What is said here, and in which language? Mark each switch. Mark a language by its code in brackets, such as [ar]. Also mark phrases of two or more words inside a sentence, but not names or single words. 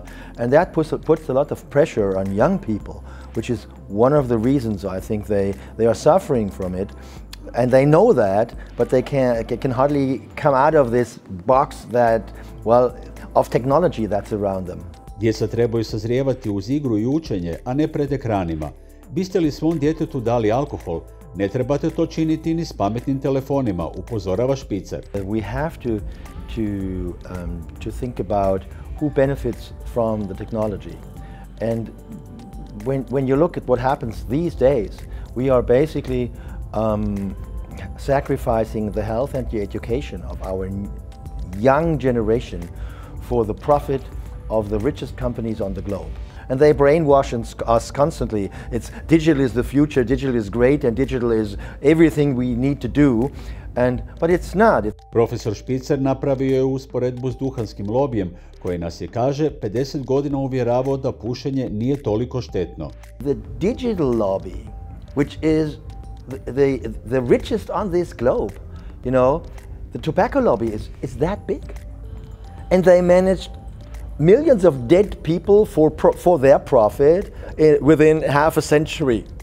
[en] And that puts a lot of pressure on young people, which is one of the reasons I think they are suffering from it. And they know that, but they can hardly come out of this box of technology that's around them. [hr] Djeca trebaju sazrijevati uz igru i učenje, a ne pred ekranima. Biste li svom djetetu dali alkohol? Ne trebate to činiti ni s pametnim telefonima, upozorava Spitzer. [en] We have to think about who benefits from the technology. And when you look at what happens these days, we are basically sacrificing the health and the education of our young generation for the profit of the richest companies on the globe. And they brainwash us constantly. It's digital is the future, digital is great, and digital is everything we need to do. But it's not. [hr] Profesor Spitzer napravio je usporedbu s duhanskim lobijem, koji nas je, kaže, 50 godina uvjeravao da pušenje nije toliko štetno. [en] The digital lobby, which is the richest on this globe, you know, the tobacco lobby is that big. And they managed millions of dead people for their profit within half a century.